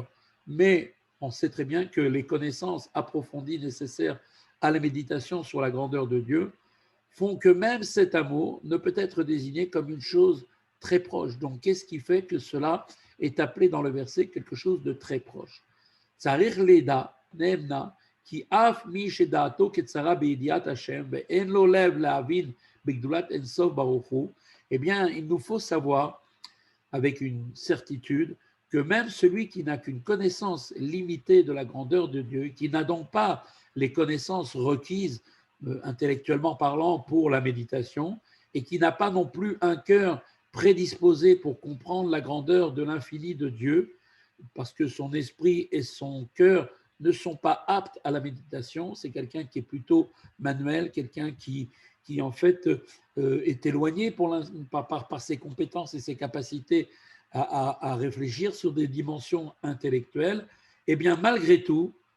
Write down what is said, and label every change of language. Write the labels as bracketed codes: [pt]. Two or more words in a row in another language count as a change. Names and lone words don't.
[fr] Mais on sait très bien que les connaissances approfondies nécessaires à la méditation sur la grandeur de Dieu font que même cet amour ne peut être désigné comme une chose très proche. Donc, qu'est-ce qui fait que cela est appelé dans le verset quelque chose de très proche? [he] צריך לידע, נאמנה, כי אף מי שדעתו קצרה בידיעת השם, ואין לו לב להבין בגדולת אין סוף ברוך הוא. [fr] Eh bien, il nous faut savoir avec une certitude que même celui qui n'a qu'une connaissance limitée de la grandeur de Dieu, qui n'a donc pas les connaissances requises intellectuellement parlant pour la méditation, et qui n'a pas non plus un cœur prédisposé pour comprendre la grandeur de l'infini de Dieu, parce que son esprit et son cœur ne sont pas aptes à la méditation, c'est quelqu'un qui est plutôt manuel, quelqu'un qui en fait est éloigné par ses compétences et ses capacités à réfléchir sur des dimensions intellectuelles, eh bien malgré tout,